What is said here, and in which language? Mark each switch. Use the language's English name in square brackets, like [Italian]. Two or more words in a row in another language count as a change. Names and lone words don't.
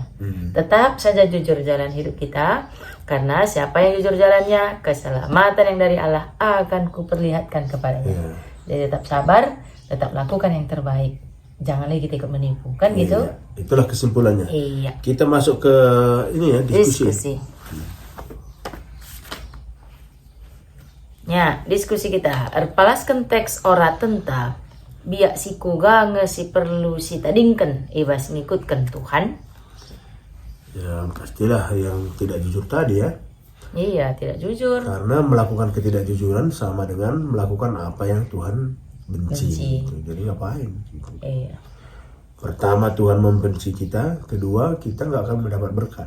[Indonesian] Tetap saja jujur jalan hidup kita, karena siapa yang jujur jalannya, keselamatan yang dari Allah akan kuperlihatkan kepadanya. Jadi tetap sabar, tetap lakukan yang terbaik. Jangan lagi kita ikut menipu, kan gitu? Itulah kesimpulannya. Iya. Kita masuk ke ini ya, diskusi. Ya, diskusi kita. [Batak Karo] Erpalaskan teks ora tenta biak si kuga si perlu si tadingkan ibas ngikutkan Tuhan. [Indonesian] Ya pastilah yang tidak jujur tadi ya. Iya, tidak jujur. Karena melakukan ketidakjujuran sama dengan melakukan apa yang Tuhan benci. Jadi ngapain? Gitu. Iya. Pertama Tuhan membenci kita, kedua kita nggak akan mendapat berkat.